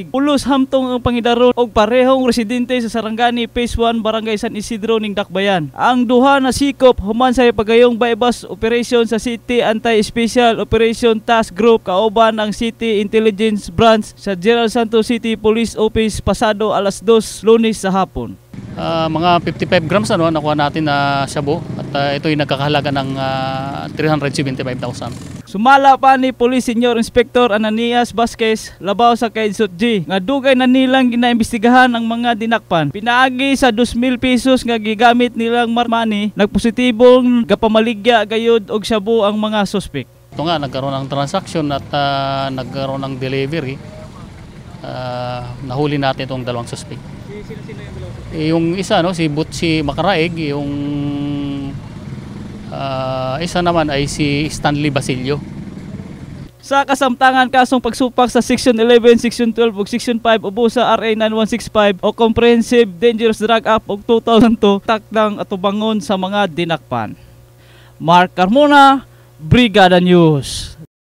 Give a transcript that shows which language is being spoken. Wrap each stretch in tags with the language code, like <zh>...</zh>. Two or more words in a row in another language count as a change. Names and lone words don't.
<ceb>Ulos hamtong ang pangidaron og parehong residente sa Sarangani Phase 1 Barangay San Isidro ning Dakbayan. Ang duha na sikop human sa pagayong bypass operation sa City Anti-Special Operation Task Group kauban ang City Intelligence Branch sa General Santos City Police Office pasado alas 2 Lunes sa hapon.</ceb> <tl>Mga 55 grams nakuha natin na shabu at ito'y nagkakahalaga ng 375,000.</tl> <ceb>Sumala pa ni Police Senior Inspector Ananias Vasquez labaw sa Kaidsot G nga dugay na nilang ginaimbestigahan ang mga dinakpan. Pinaagi sa 2,000 pesos nga gigamit nilang money, nagpositibong gapamaligya gayud og shabu ang mga suspek.</ceb> <tl>Ito nga nagkaroon ng transaction at nagkaroon ng delivery. Nahuli natin itong dalawang suspek. Sino yung dalawa? Yung isa si Butchi Makaraig, yung isa naman ay si Stanley Basilio.</tl> <ceb>Sa kasamtangan kasong pagsupak sa Section 11, Section 12 ug Section 5 ubo sa RA 9165 o Comprehensive Dangerous Drug Act og 2002 takdang atubangon sa mga dinakpan. Mark Carmona, Brigada News.</ceb>